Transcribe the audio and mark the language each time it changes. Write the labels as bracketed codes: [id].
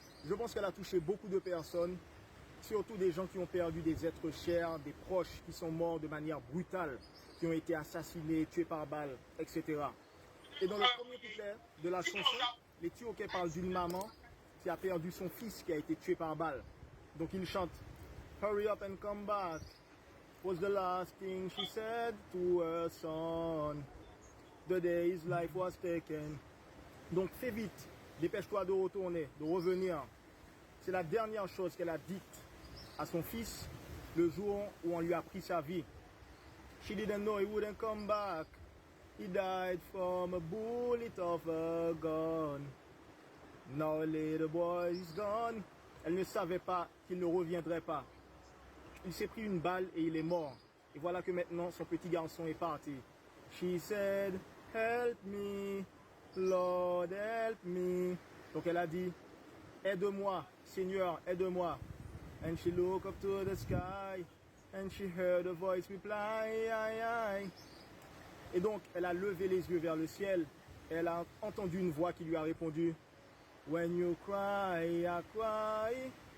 [fr] Je pense qu'elle a touché beaucoup de personnes, surtout des gens qui ont perdu des êtres chers, des proches qui sont morts de manière brutale, qui ont été assassinés, tués par balle, etc. Et dans le premier couplet de la chanson, les TOK parlent d'une maman qui a perdu son fils qui a été tué par balle. Donc ils chantent [en] « Hurry up and come back » was the last thing she said to her son. The day his life was taken. [fr] Donc fais vite, dépêche-toi de retourner, de revenir. C'est la dernière chose qu'elle a dite à son fils le jour où on lui a pris sa vie. [en] She didn't know he wouldn't come back. He died from a bullet of a gun. Now a little boy is gone. [fr] Elle ne savait pas qu'il ne reviendrait pas. Il s'est pris une balle et il est mort. Et voilà que maintenant son petit garçon est parti. [en] She said, help me, Lord help me. [fr] Donc elle a dit, aide-moi, Seigneur, aide-moi. [en] And she looked up to the sky and she heard a voice reply, [fr] Et donc elle a levé les yeux vers le ciel et elle a entendu une voix qui lui a répondu, [en] when you cry, I cry.